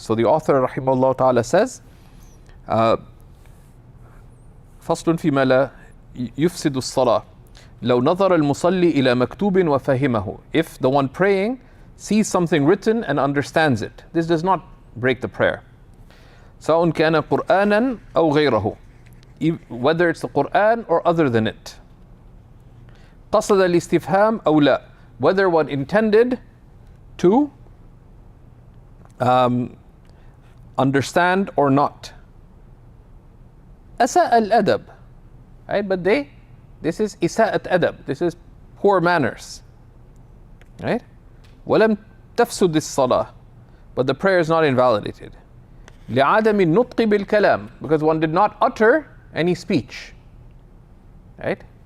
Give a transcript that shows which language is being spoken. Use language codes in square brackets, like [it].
[en] So the author rahimahullah ta'ala says, [ar] فصل فيما لا يفسد الصلاة لو نظر المصلي إلى مكتوب وفهمه. [en] If the one praying sees something written and understands it, this does not break the prayer. [ar] سواء كان قرآنا أو غيره, [en] whether it's the Quran or other than it. [ar] قصد الاستفهام أو لا, [en] whether one intended to understand or not. [ar] أساء الأدب, right? [en] But this is [ar] إساءة أدب, [en] this is poor manners, right? [ar] ولم تفسد الصلاة, [en] but the prayer is not invalidated. [ar] لعدم النطق بالكلام, [en] because one did not utter any speech, right?